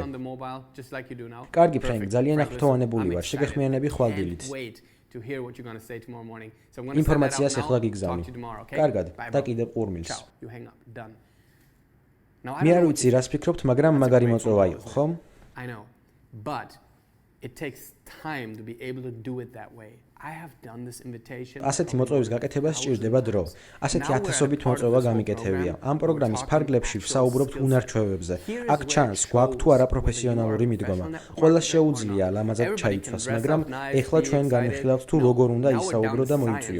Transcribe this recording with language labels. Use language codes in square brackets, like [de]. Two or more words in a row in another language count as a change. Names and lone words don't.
[ka] კარგი ფრენკ, ძალიან აღფრთოვანებული ვარ, შეგეხმიანები ხვალდილით. ინფორმაციას ეხლა გიგზავნი. კარგად, დაკიდებ ყურმილს. მე არ ვიცი, რას ფიქრობთ, მაგრამ მაგარი მოწვევა იყო, ხო? [en] time to be able to do it that way. I have done this invitation. [ka] ასეთი მოწვევის გაკეთებას სჭირდება დრო. ასეთი ათასობით მოწვევა გამიკეთებია. ამ პროგრამის ფარგლებში ვსაუბრობთ უნარ-ჩვევებზე. აქ ჩანს, გვაქვს თუ არა პროფესიონალური მიდგომა. ყველას შეუძლია ლამაზად ჩაიცვას, მაგრამ ეხლა ჩვენ განვიხილავთ თუ როგორ უნდა ისაუბრო და მოიწვიო.